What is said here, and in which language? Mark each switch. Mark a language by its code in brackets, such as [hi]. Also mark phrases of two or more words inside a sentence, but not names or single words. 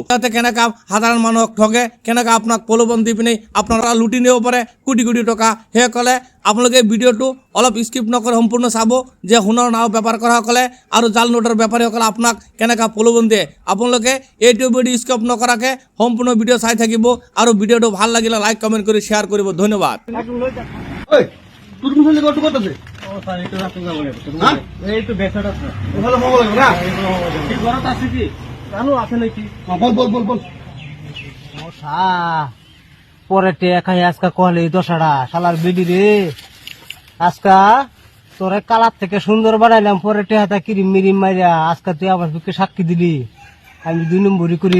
[as] তাতে কেনেকৈ সাধাৰণ মানুহক ঠগে, কেনেকৈ আপোনাক প্ৰলোভন দি পিনি আপোনালোকে লুটি নিব পাৰে কোটি কোটি টকা। সেইসকলে আপোনালোকে ভিডিঅ'টো অলপ স্কিপ নকৰি সম্পূৰ্ণ চাব যে সোণৰ নাও বেপাৰ কৰাসকলে আৰু জাল নোটৰ বেপাৰীসকলে আপোনাক কেনেকৈ প্ৰলোভন দিয়ে। আপোনালোকে এইটো ভিডিঅ' স্কিপ নকৰাকৈ সম্পূৰ্ণ ভিডিঅ' চাই থাকিব আৰু ভিডিঅ'টো ভাল লাগিলে [en] like comment [as] কৰি শ্বেয়াৰ কৰিব। ধন্যবাদ। [bn] পরে টেকাই আজকা কলে দশাড়া শালার বিডি রে আজকা তোরে কালার থেকে সুন্দর বানাইলাম, পরে টেহাতা কিরিম মিরিম মাইরা আজকা তুই আমার বুকে সাক্ষী দিলি, আমি 2 নম্বরই করি।